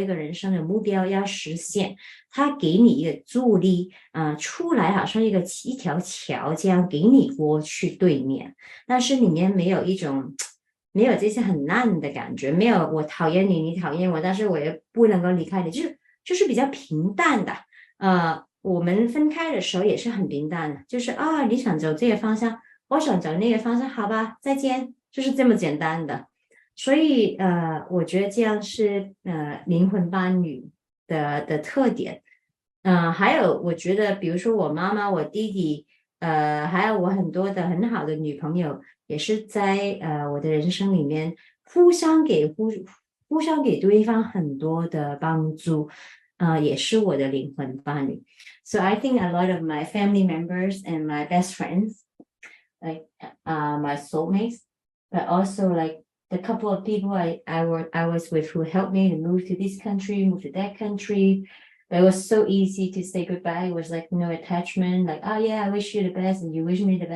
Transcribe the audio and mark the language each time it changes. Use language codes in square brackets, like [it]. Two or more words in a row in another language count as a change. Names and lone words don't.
[zh] 個人生的目標要實現，它給你一個助力出來好像一條橋這樣給你過去對面，但是裡面沒有這些很爛的感覺，沒有我討厭你，你討厭我，但是我也不能夠離開你，就是比較平淡的我們分開的時候也是很平淡的，就是你想走這個方向，我想走那個方向，好吧，再見，就是這麼簡單的。所以我覺得這樣是靈魂伴侶的特點。還有我覺得比如說我媽媽我弟弟還有我很多的很好的女朋友也是在我的人生裡面互相給互相给对方很多的帮助，也是我的灵魂伴侣。 [en] So I think a lot of my family members and my best friends, like my soulmates, but also like the couple of people I was with who helped me to move to this country, move to that country. But it was so easy to say goodbye. It was like no attachment, like, oh yeah, I wish you the best and you wish me the best.